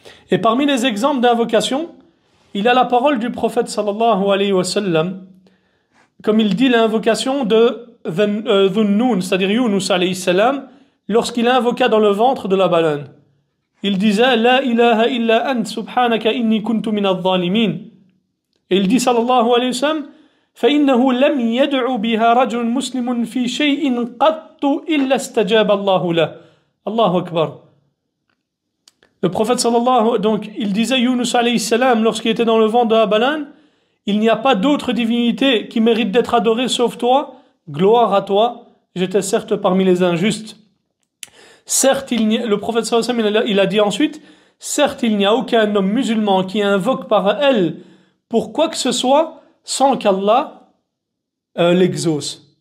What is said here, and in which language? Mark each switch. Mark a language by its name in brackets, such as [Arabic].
[French] Et parmi les exemples d'invocation, il y a la parole du prophète [Arabic] sallallahu alayhi wa sallam, [French] comme il dit l'invocation de Dhunnun, c'est-à-dire Yunus alayhi salam, lorsqu'il invoqua dans le ventre de la baleine. il disait [Arabic] La ilaha illa ant subhanaka inni kuntu min al-zalimin. [French] Et il dit [Arabic] sallallahu alayhi wa sallam فإنه لم يدع بها رجل مسلم في شيء قط إلا استجاب الله له. Allahu Akbar. [French] Le prophète sallallahu, donc il disait Yunus alayhi salam lorsqu'il était dans le vent de Abalan, il n'y a pas d'autre divinité qui mérite d'être adorée sauf toi, gloire à toi, j'étais certes parmi les injustes. Certes, le prophète [Arabic] sallallahu alayhi wa sallam, [French] il a dit ensuite, certes il n'y a aucun homme musulman qui invoque par elle pour quoi que ce soit sans qu'Allah l'exauce.